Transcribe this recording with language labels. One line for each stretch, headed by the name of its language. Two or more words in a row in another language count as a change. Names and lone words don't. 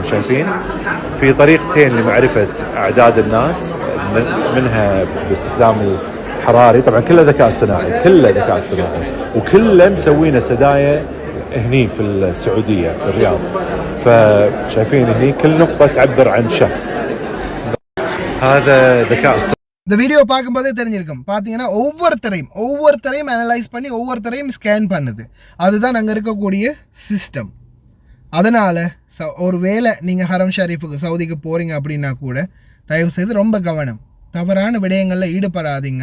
Arabic: شايفين في طريقتين لمعرفة أعداد الناس، منها باستخدام حراري، طبعا كله ذكاء اصطناعي، وكله مسوينا سدايا هني في السعودية في الرياض. فشايفين هني كل نقطة تعبر عن شخص. هذا ذكاء اصطناعي.
Tamil: இந்த வீடியோ பார்க்கும்போதே தெரிஞ்சிருக்கும். பார்த்தீங்கன்னா ஒவ்வொருத்தரையும் அனலைஸ் பண்ணி ஒவ்வொருத்தரையும் ஸ்கேன் பண்ணுது. அதுதான் அங்கே இருக்கக்கூடிய சிஸ்டம். அதனால் ஒரு வேளை நீங்கள் ஹரம் ஷரீஃபுக்கு சவுதிக்கு போகிறீங்க அப்படின்னா கூட தயவு செய்து ரொம்ப கவனம், தவறான விடயங்களில் ஈடுபடாதீங்க.